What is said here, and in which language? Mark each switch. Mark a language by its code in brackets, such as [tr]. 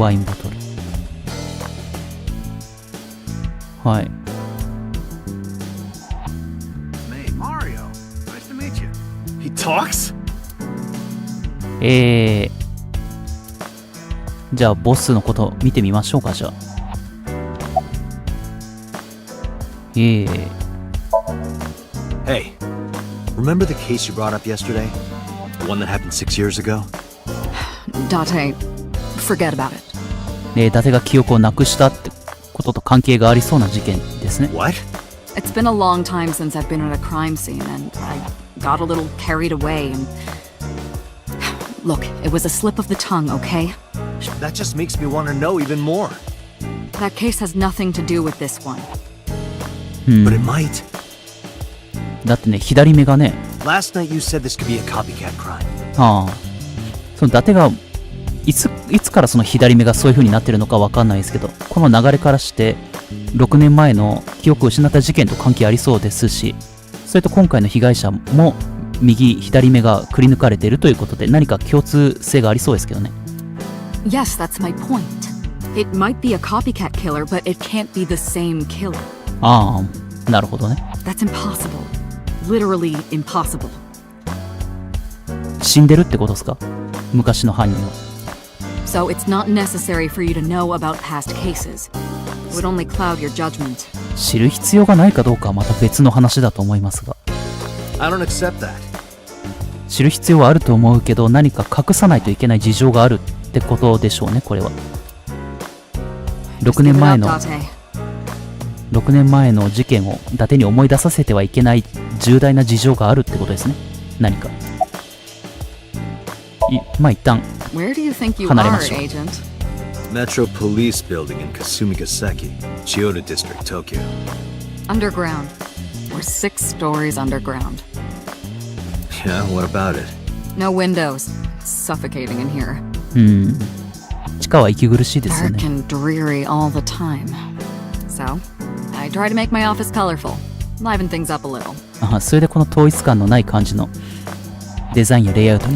[ja] ワインボトル。はい。 [en] Hey, Mario. Nice to meet you. He talks? [ja] じゃあボスのこと見てみましょうか。じゃあ [en] Hey, remember the case you brought up yesterday? The one that happened 6 years ago? Date, forget about it. [ja] 伊達が記憶をなくしたってことと関係がありそうな事件ですね。 [en] What? It's been a long time since I've been at a crime scene, and I got a little carried away and... Look, it was a slip of the tongue, okay? That just makes me want to know even more. That case has nothing to do with this one. But it might. [ja] だってね、左目がね、 [en] Last night you said this could be a copycat crime. [ja] ああ、その伊達がいつからその左目がそういう風になってるのかわかんないですけど、この流れからして6年前の記憶を失った事件と関係ありそうですし、それと今回の被害者も左目がくり抜かれているということで、何か共通性がありそうですけどね。 [en] Yes, that's my point. It might be a copycat killer, but it can't be the same killer. [ja] ああ、なるほどね。 [en] That's impossible. Literally impossible. [ja] 死んでるってことですか？昔の犯人は。 [en] So it's not necessary for you to know about past cases. It would only cloud your judgment. [ja] 知る必要がないかどうかはまた別の話だと思いますが。 [en] I don't accept that. [ja] 知る必要はあると思うけど、何か隠さないといけない事情があるってことでしょうね、これは。 6年前の事件を伊達に思い出させてはいけない重大な事情があるってことですね。何か。まあ一旦離れましょう。 [en] Metro Police Building in Kasumigaseki, Chiyoda District, Tokyo. Underground. We're 6 stories underground. Yeah, what about it? No windows. It's suffocating in here. [ja] 地下は息苦しいですよ [en] Dark [ja] ね。 [en] and dreary all the time. So, I try to make my office colorful. Liven things up a little. [ja] あ、それでこの統一感のない感じのデザインやレイアウトに